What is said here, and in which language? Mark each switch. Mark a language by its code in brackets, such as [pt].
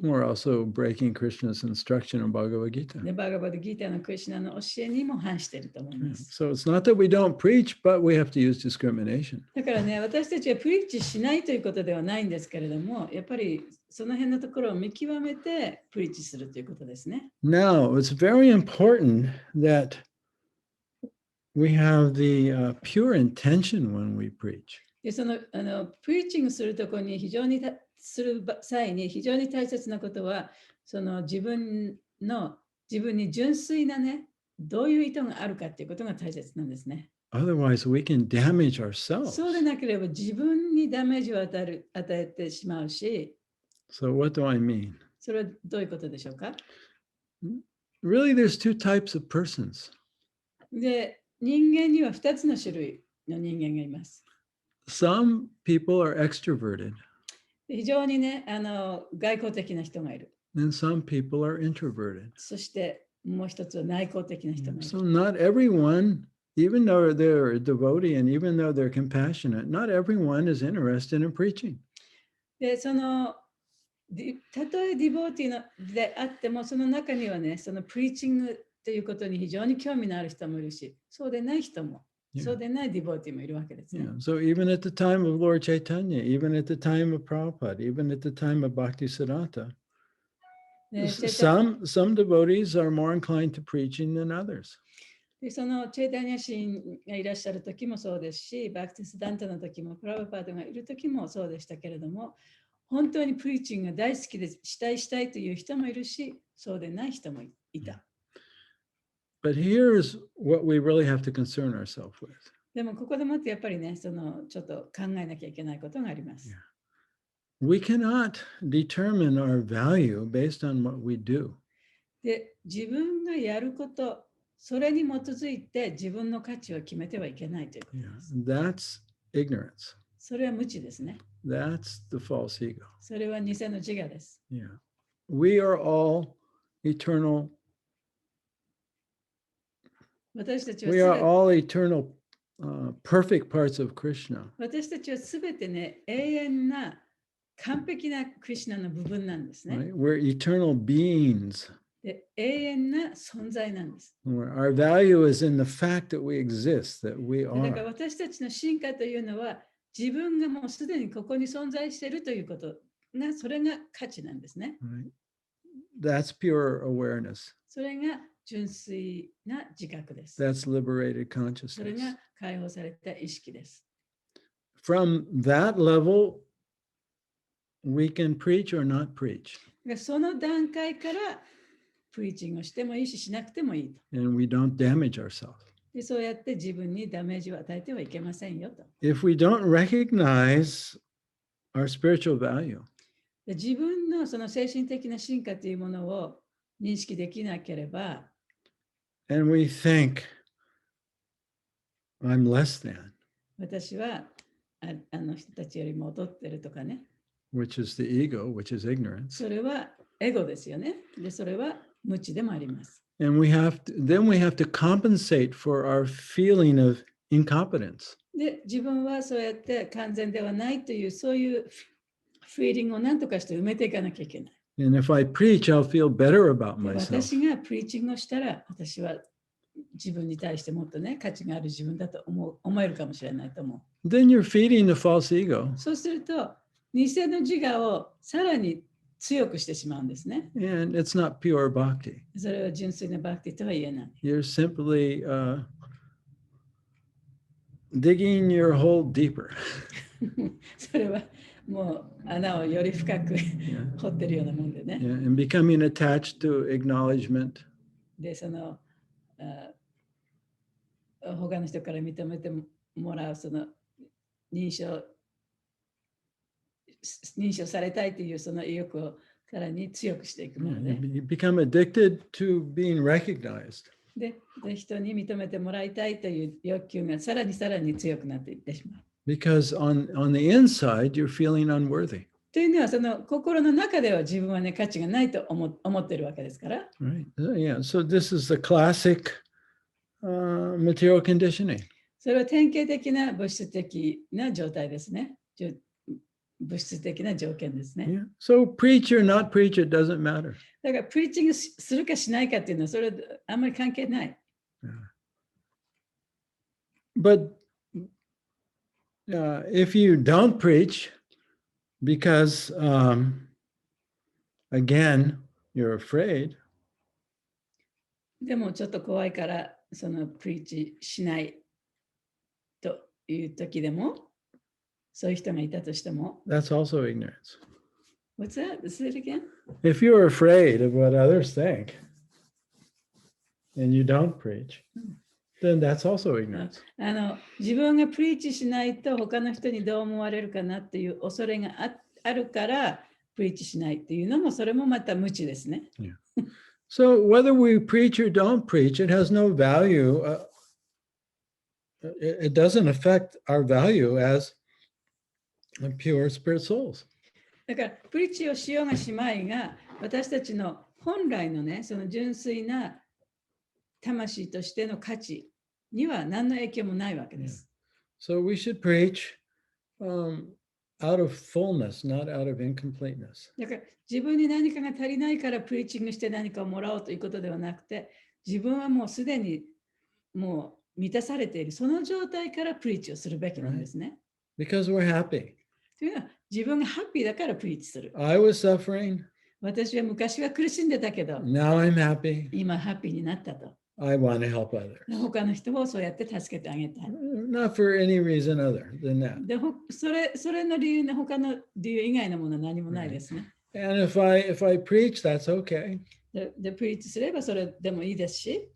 [en] We're also breaking Krishna's instruction in Bhagavad Gita. [ja] で、バガバッドギーターのクリシュナの教えにも反していると思います。 [en] So it's not that we don't preach, but we have to use discrimination. [ja] だからね、私たちはプリッチしないということではないんですけれども、やっぱりその辺のところを見極めてプリッチするということですね。 [en] Now, it's very important that we have the pure intention when we preach. [ja] で、プリッチングするところにする際に非常に大切なことは、その自分に純粋なね、どういう意図があるかっていうことが大切なんですね。 [en] Otherwise, we can damage ourselves. [ja] そうでなければ自分にダメージを与えてしまうし、 [en] So what do I mean? [ja] それはどういうことでしょうか？ [en] Really, there's two types of persons. [ja] で、人間には2つの種類の人間がいます。 [en] Some people are extroverted, [ja] 非常にね、外交的な人がいる。 [en] and some people are introverted. [ja] そしてもう一つは内向的な人がいる。 [en] So not everyone, even though they're a devotee and even though they're compassionate, not everyone is interested in preaching. [ja] で、たとえディボーティーであっても、その中にはね、そのプリーチングということに非常に興味のある人もいるし、そうでない人も、そうでないディボーティーもいるわけですね。 [en] So even at the time of Lord Chaitanya, even at the time of Prabhupada, even at the time of Bhaktisiddhanta, some devotees are more inclined to preaching than others. [ja] で、そのチェイタニア神がいらっしゃる時もそうですし、バクティスダンタの時も、プラブパードがいる時もそうでしたけれども、本当にプリーチングが大好きでしたいという人もいるし、そうでない人もいた。 [en] But here's what we really have to concern ourselves with. [ja] でもここでもってやっぱりね、ちょっと考えなきゃいけないことがあります。 [en] We cannot determine our value based on what we do. [ja] で、自分がやること、それに基づいて自分の価値を決めてはいけないということです。 [en] That's ignorance. [ja] それは無知ですね。 [en] That's the false ego. [ja] それは偽の自我です。 [en] Yeah. We are all eternal. [ja] 私たち [en] We are [ja] は [en] all eternal, perfect parts of Krishna. [ja] 私たちはすべてね、永遠な完璧なクリシュナの部分なんですね。 [en] Right? We're eternal beings. [ja] で、永遠な存在なんです。 [en] Our value is in the fact that we exist, that we [ja] だから [en] are. [ja] 私たちの進化というのは、自分がもうすでにここに存在しているということが、それが価値なんですね。 [en] Right? That's pure awareness. [ja] それが純粋な自覚です。 [en] That's liberated [ja] それ [en] consciousness. [ja] が解放された意識です。 [en] From that level, we can preach or not preach, [ja] その段階からプリーチングをしてもいいし、しなくてもいいと。 [en] and we don't damage ourselves. [ja] でそうやって自分にダメージを与えてはいけませんよと。 [en] If we don't recognize our spiritual value, [ja] で自分のその精神的な進化というものを認識できなければ、 [en] and we think, I'm less than, [ja] 私はあの人たちよりも劣ってるとかね。 [en] which is the ego, which is ignorance. [ja] それはエゴですよね。で、それは無知でもあります。 [en] And then we have to compensate for our feeling of incompetence. [ja] で、自分はそうやって完全ではないという、そういうフィーリングを何とかして埋めていかなきゃいけない。 [en] And if I preach, I'll feel better about [ja] で [en] myself. [ja] 私がプリーチングをしたら、私は自分に対してもっとね、価値がある自分だと思えるかもしれないと思 [en] Then you're feeding the false ego. [ja] う。そうすると、偽の自我をさらに強くしてしまうんですね。 [en] And it's not pure bhakti. [ja] それは純粋なバクティとは言えない。 [en] You're simply digging your hole deeper. [ja] それはもう穴をより深く [en] Yeah. [ja] 掘ってるようなもんでね。 [en] Yeah, and becoming attached to acknowledgement. [ja] で、その他の人から認めてもらうその認証されたいというその意欲をさらに強くしていくもの [en] You [ja] で、 [en] become addicted to being recognized. [ja] で人に認めてもらいたいという欲求がさらに強くなっていってしまう。 [en] Because on the inside, you're feeling unworthy. [ja] というのは、その心の中では自分はね、価値がないと思っているわけですから。 [en] Right? Yeah. So this is the classic material conditioning. [ja] それは典型的な物質的な状態ですね。物質的な条件ですね。 [en] Yeah. So preach or not preach, it doesn't matter. [ja] だから、プリーチングするかしないかっていうのは、それはあんまり関係ない。 [en] But if you don't preach, because again, you're afraid, [ja] でも、ちょっと怖いから、そのプリーチしないという時でも、そういう人がいたとしても、 [en] that's also ignorance. What's that? Say it again? If you're afraid of what others think and you don't preach, then that's also ignorance. [ja] 自分がプリーチしないと他の人にどう思われるかなっていう恐れがあるからプリーチしないっていうのもそれもまた無知ですね。 [en] Yeah. So whether we preach or don't preach, it has no value. It doesn't affect our value as pure spirit souls. [ja] だからプリーチをしようがしまいが私たちの本来のねその純粋な魂としての価値には何の影響もないわけです。 [en] So we should preach out of fullness, not out of incompleteness. [ja] だから自分に何かが足りないからプリーチングして何かをもらおうということではなくて、自分はもうすでにもう満たされているその状態からプリーチをするべきなんですね。 [en] Because we're happy. [ja] というのは自分がハッピーだからプリーチする。 [en] I was suffering. [ja] 私は昔は苦しんでたけど、 [en] Now I'm happy. [ja] 今ハッピーになったと。 [en] I want to help others. [ja] 他の人をそうやって助けてあげたい。 [en] Not for any reason other than that. [ja] でそれの理由の他の理由以外のものは何もないですね。 [en] And if I preach, that's okay. [ja] でプリーチすればそれでもいいですし、